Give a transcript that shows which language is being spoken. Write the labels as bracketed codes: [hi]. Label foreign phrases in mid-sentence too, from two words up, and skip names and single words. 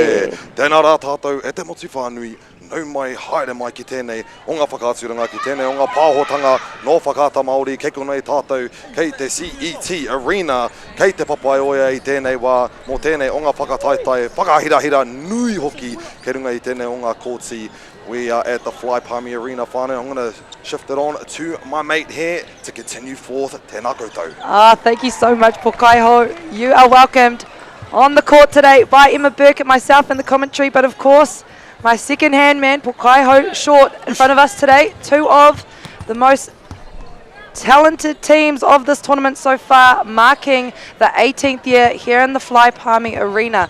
[mi] Tēnā rā tātou e te motu whānui, nau mai, haere mai ki tēnei o ngā whakāturanga, ki tēnei o ngā pāhotanga no whakāta Māori, kei konei tātou, kei te CET Arena, kei te Poirewa i tēnei wā, mō tēnei o ngā whakataitai, whakahirahira nui hoki, kei runga i tēnei o ngā kōti. [en] We are at the Palmerston Arena final. I'm going to shift it on to my mate here to continue forth. [mi] Tēnā koutou. [en] Thank you so much, Pokaiho. You are welcomed on the court today by Emma Burke and myself in the commentary, but of course, my second-hand man, Pokaiho, short in front of us today. Two of the most talented teams of this tournament so far, marking the 18th year here in the Palmerston Arena.